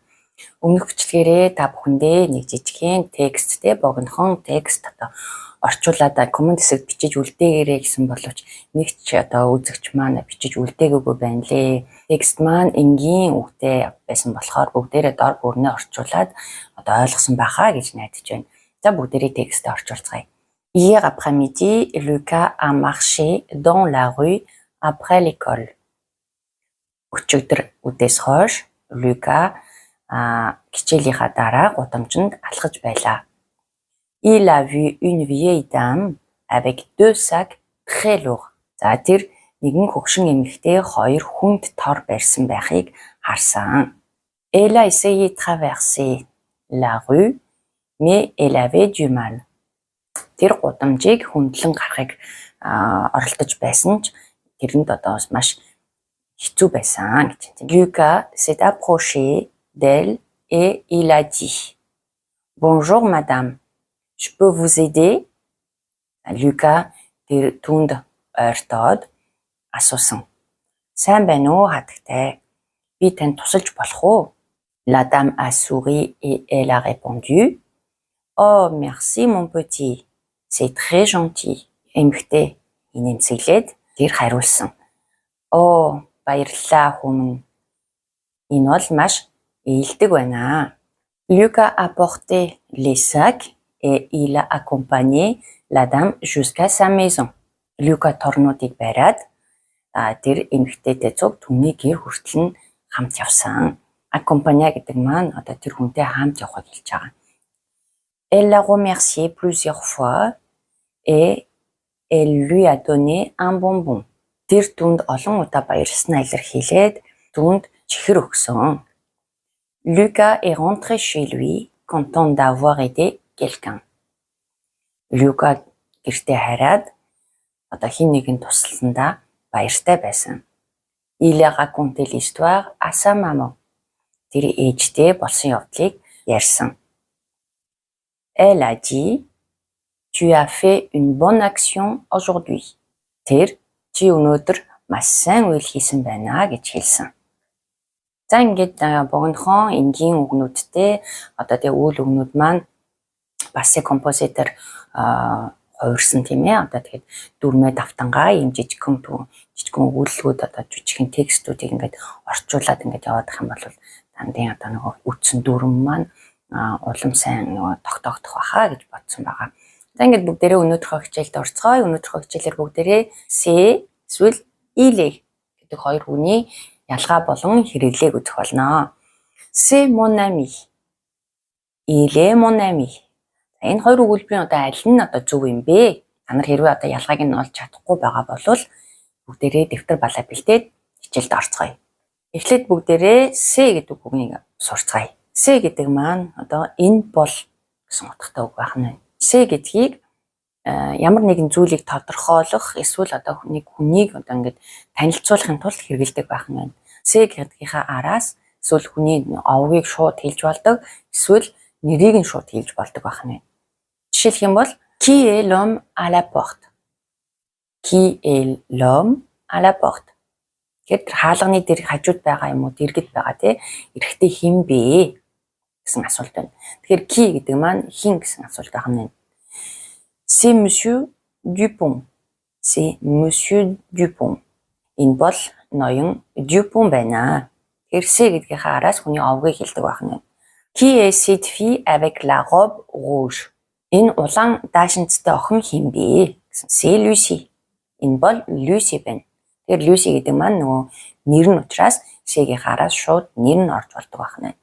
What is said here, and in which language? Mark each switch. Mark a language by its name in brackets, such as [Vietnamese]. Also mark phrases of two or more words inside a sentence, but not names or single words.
[Mongolian] Өмнөх бичлэгээрээ та бүхэндээ нэг жижигхэн тексттэй богинохон текст орчуулад комент хэсэгт бичиж үлдээгээрэй гэсэн боловч нэг ч үзэгч маань бичиж үлдээгөөгүй байна лээ. Текст маань энгийн үгтэй байсан болохоор бүгдээрээ дор бүрнээ орчуулад ойлгосон байхаа гэж найдаж байна. За бүгдээрээ текстээ орчуулцгаая. [French] Hier après-midi, Lucas a marché dans la rue après l'école. [Mongolian] Өчигдөр үдээс хойш Люка хичээлийнхаа дараа гудамжинд алхаж байлаа. [French] Il a vu une vieille dame avec deux sacs très lourds. [Mongolian] За тэр нэгэн хөгшин эмэгтэй хоёр хүнд тор барьсан байхыг харсан. [French] Elle a essayé de traverser la rue, mais elle avait du mal. [Mongolian] Тэр гудамжийг хөндлөн гарахыг оролдож байсан ч тэрэнд маш хэцүү байсан гэж. [French] Lucas s'est approché d'elle et il a dit: Bonjour madame, je peux vous aider? [Mongolian] Lucas тэр түнд ойртоод асуусан. Сайн байна уу хатагтай? Би танд тусалж болох уу? [French] La dame a souri et elle a répondu: Oh merci mon petit. C'est très gentil. [Mongolian] Эмэгтэй инэмсэглээд тэр хариулсан. Оо баярлалаа хүмүн. Энэ бол маш ээлдэг байна. [French] Lucas a porté les sacs et il a accompagné la dame jusqu'à sa maison. [Mongolian] Lucas торнуудыг бариад тэр эмэгтэйтэй цуг түүний гэр хүртэл нь хамт явсан. Accompagner гэдэг маань тэр хүнтэй хамт явахыг хэлж байгаа. [French] Elle l'a remercié plusieurs fois et elle lui a donné un bonbon. [Mongolian] Тэр түнд олон удаа баярлснаа илэрхийлээд түнд чихэр өгсөн. [French] Lucas est rentré chez lui, content d'avoir aidé quelqu'un. [Mongolian] Lucas гэртээ хараад хин нэгэн тусласандаа баяртай байсан. [French] Il a raconté l'histoire à sa maman. [Mongolian] Тэр ээжтэй болсон явдлыг ярьсан. [French] Elle a dit: Tu as fait une bonne action aujourd'hui. [Mongolian] Тэр чи өнөөдөр маш сайн үйл хийсэн байна гэж хэлсэн. За ингээд богинохон энгийн үгнүүдтэй тэг үйл үгнүүд маань бас композитор хувирсан тийм ээ. Тэгээд дүрмээ давтангаа ийм жижигхэн өгүүлэлгүүд жижигхэн текстүүдийг ингээд орчуулад ингээд яваадах юм бол дандын нөгөө үтсэн дүрм маань улам сайн тогтоогдох байхаа гэж бодсон байгаа. За ингээд бүгдээрээ өнөөдрийнхөө хичээлд орцгоё. Өнөөдрийнхөө хичээлээр бүгдээрээ c'est эсвэл il гэдэг хоёр үгний ялгаа болон хэрэглээг үзэх болно. [French] C'est mon ami. Il est mon ami. [Mongolian] Энэ хоёр өгүүлбэрийн аль нь зөв юм бэ? Та нар хэрвээ ялгааг нь олж чадахгүй байгаа бол бүгдээрээ дэвтэр балаа бэлдээд хичээлд орцгоё. Эхлээд бүгдээрээ c'est гэдэг үгнийг сурцгаая. C'est гэдэг маань энэ бол гэсэн утгатай үг байх нь. C'est гэдгийг ямар нэгэн зүйлийг тодорхойлох эсвэл нэг хүнийг ингээд танилцуулахын тулд хэрэгэлдэг байх нь. C'est гэдгийнхаа араас эсвэл хүний овгийг шууд хэлж болдог, эсвэл нэрийг нь шууд хэлж болдог байх нь. Жишээлх юм бол [French] Qui est l'homme à la porte? Qui est l'homme à la porte? [Mongolian] Гэвч хаалганы дээр хажууд байгаа юм уу, дэргэд байгаа те эрэгтэй хэн бэ гэсэн асуулт байна. Тэгэхээр qui гэдэг маань хин гэсэн асуулт байх нь. [French] C'est monsieur Dupont. C'est monsieur Dupont. [Mongolian] Энэ бол ноён Dupont байна. Тэгэхээр c'est гэдгийнхаа араас хүний овгийг хэлдэг байх нь. [French] Qui est cette fille avec la robe rouge? [Mongolian] Энэ улаан даашинцтай охин хэн бэ? [French] C'est Lucie. [Mongolian] Энэ бол Lucie байна. Тэгэхээр Lucie гэдэг маань нөгөө нэр нь учраас c'est-гийнхаа араас шууд нэр нь орж болдог байх нь.